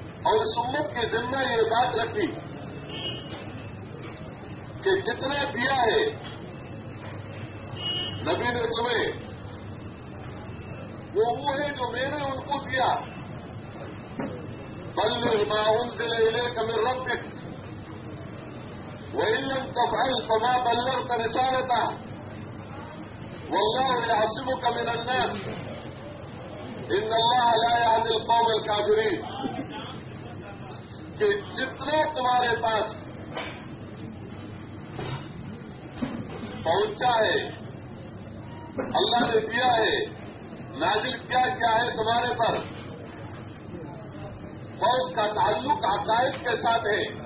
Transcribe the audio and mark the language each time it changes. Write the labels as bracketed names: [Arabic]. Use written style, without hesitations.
[Urdu] اور اس امت کے ذمہ یہ بات رکھی کہ جتنا دیا ہے نبی نے تمہیں وہ ہے جو میں نے ان کو دیا. [Arabic] بل ما انزل الیک من ربک وان لم تفعل فما بلغت رسالته والله يعصمك من الناس ان الله لا يهدي القوم الكافرين. [Urdu] کہ جتنا تمہارے پاس پہنچا ہے, اللہ نے دیا ہے, نازل کیا کیا ہے تمہارے پر, اور اس کا تعلق عقائد کے ساتھ ہے,